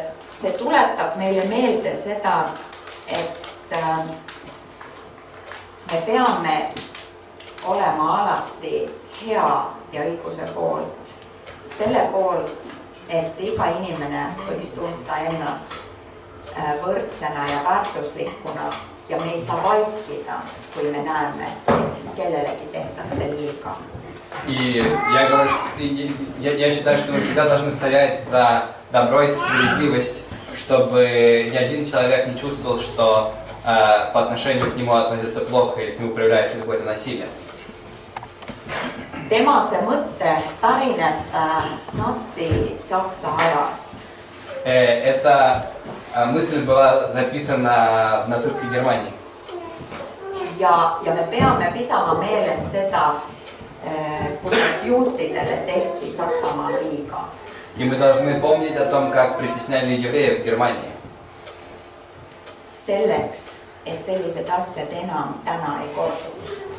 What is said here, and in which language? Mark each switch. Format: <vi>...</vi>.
<et>See tuletab meile meelde seda, et me peame olema alati hea ja õiguse poolt. Selle poolt, et iga inimene võiks tunta ennast võrdsena ja väärtuslikuna ja me ei saa vaikida, kui me näeme, et kellelegi tehtakse liiga.</et> <ru>И я говорю, я считаю, что мы всегда должны стоять за добро и справедливость, чтобы ни один человек не чувствовал, что по отношению к нему относятся плохо или к нему проявляется какое-то насилие.</ru> <et>Tema see mõte pärineb natsi-Saksa ajast.</et> <ru>Эта мысль была записана в нацистской Германии.</ru> <et>Ja me peame pidama meeles seda, kuidas juutidele tehti Saksamaal liiga.</et> <ru>И мы должны помнить о том, как притесняли евреев в Германии.</ru> <et>Selleks, et sellised asjad enam täna ei korduks.</et>